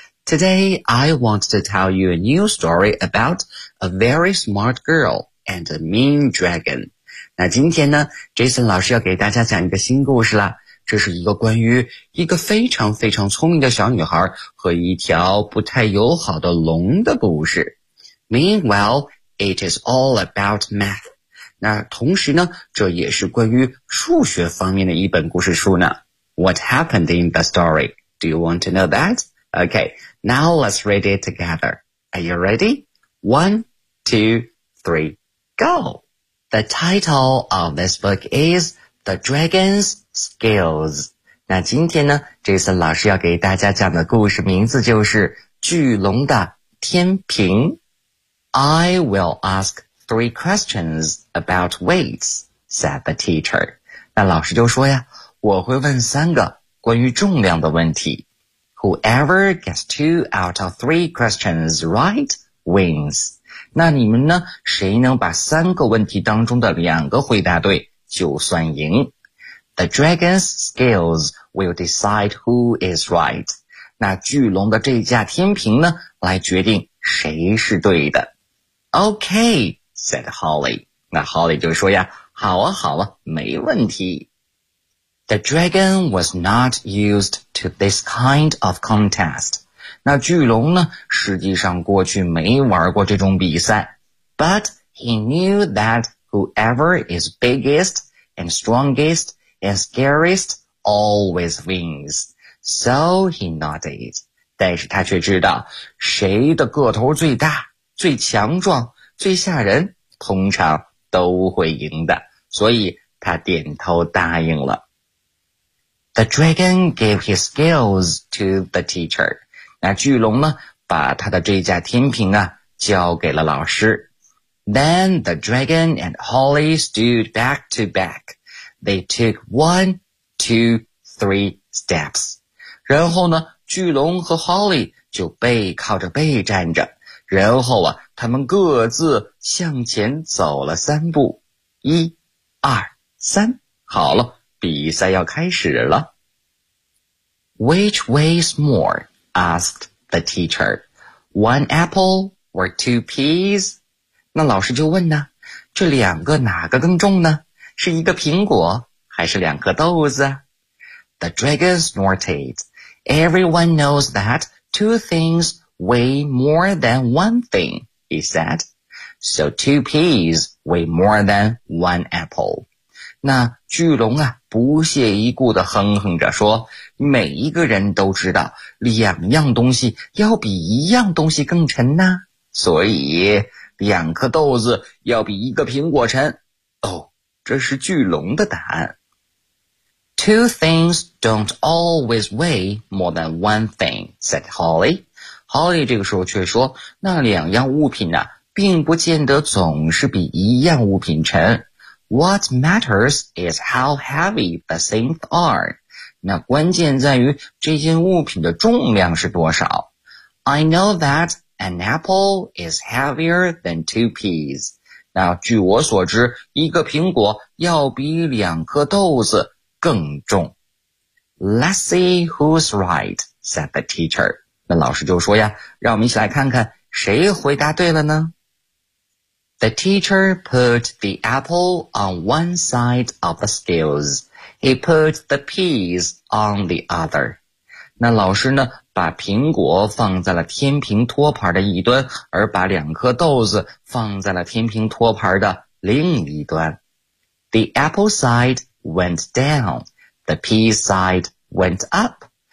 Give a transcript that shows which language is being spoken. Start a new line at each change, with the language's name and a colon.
English: Today, I want to tell you a new story about a very smart girl and a mean dragon.
Chinese: 那今天呢 ,Jason 老师要给大家讲一个新故事了。这是一个关于一个非常非常聪明的小女孩和一条不太友好的龙的故事。
English: Meanwhile, it is all about math.
Chinese: 那同时呢，这也是关于数学方面的一本故事书呢。
English: What happened in the story? Do you want to know that? Okay, now let's read it together. Are you ready? One, two, three, go! The title of this book is The Dragon's Skills.
Chinese: 那今天呢 ,Jason 老师要给大家讲的故事名字就是巨龙的天平。
English: I will ask three questions about weights, said the teacher.
Chinese: 那老师就说呀，我会问三个关于重量的问题。
English: Whoever gets two out of three questions right wins.
Chinese: 那你们呢，谁能把三个问题当中的两个回答对就算赢。
English: The dragon's scales will decide who is right.
Chinese: 那巨龙的这架天平呢，来决定谁是对的。
English: Okay, said Holly.
Chinese: 那 Holly 就说呀，好啊好啊，没问题。
English: The dragon was not used to this kind of contest.
Chinese: 那巨龙呢，实际上过去没玩过这种比赛。
English: But he knew that whoever is biggest and strongest and scariest always wins. So he nodded.
Chinese: 但是他却知道，谁的个头最大、最强壮、最吓人，通常都会赢的。所以他点头答应了。
English: The dragon gave his skills to the teacher.
Chinese: 那巨龙呢，把他的这架天平啊交给了老师。
English: Then the dragon and Holly stood back to back. They took one, two, three steps.
Chinese: 然后呢，巨龙和 Holly 就背靠着背站着。然后啊，他们各自向前走了三步。一、二、三。好了，比赛要开始了。
English: Which weighs more? asked the teacher. One apple or two peas?
Chinese: 那老师就问呢，这两个哪个更重呢？是一个苹果还是两个豆子？
English: The dragon snorted. Everyone knows that two things weigh more than one thing, he said. So two peas weigh more than one apple.
Chinese: 那巨龙啊，不屑一顾地哼哼着说，每一个人都知道两样东西要比一样东西更沉呐，所以两颗豆子要比一个苹果沉。哦，这是巨龙的答案。
English: Two things don't always weigh more than one thing, said Holly.
Chinese: Holly 这个时候却说，那两样物品啊，并不见得总是比一样物品沉。
English: What matters is how heavy the things are.
Chinese: 那关键在于这件物品的重量是多少。
English: I know that an apple is heavier than two peas.
Chinese: 那据我所知，一个苹果要比两颗豆子更重。
English: Let's see who's right, said the teacher.
Chinese: 那老师就说呀，让我们一起来看看谁回答对了呢？
English: The teacher put the apple on one side of the scales. He put the peas on the other.
Chinese: 那老师呢，把苹果放在了天平托盘的一端，而把两颗豆子放在了天平托盘的另一端。
English: The apple side went down. The pea side went up.